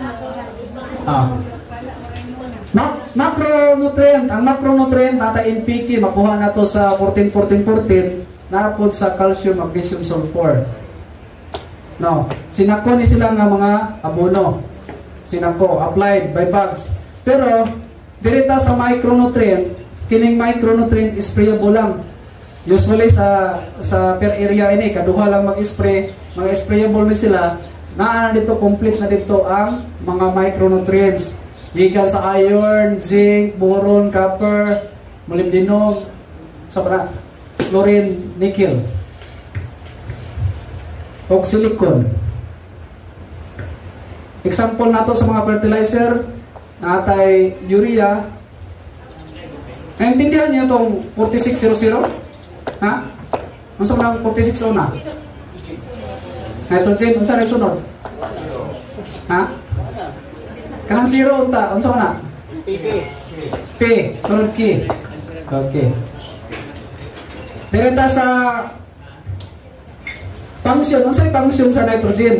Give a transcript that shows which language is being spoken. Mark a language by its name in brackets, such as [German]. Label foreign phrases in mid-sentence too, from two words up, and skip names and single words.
[Cebuano] Macronutrient. Ang macronutrient nata NPK, makuha na to sa 14-14-14, naapod sa calcium, magnesium, sulfur. No, sinako ni sila nga mga abono. Sinako, [English] applied by bugs. [Cebuano] Pero, dirita sa micronutrient, kining micronutrient sprayable lang. Usually sa per area ini, kaduha lang mag-spray, mga sprayable ni sila, na dito, complete na dito ang mga micronutrients. Gikan sa iron, zinc, boron, copper, molybdenum, chlorine, nickel, o silicon. Example nato sa mga fertilizer, natay urea. [Filipino] Naintindihan niyo itong 4600? [Cebuano] Ha? Ano sa mga 46 una? Nitrogen, unsa na sunod? Ha? Kanang zero unta, unsa na? P, sunod K. Okay. Direta sa function, unsay function sa nitrogen?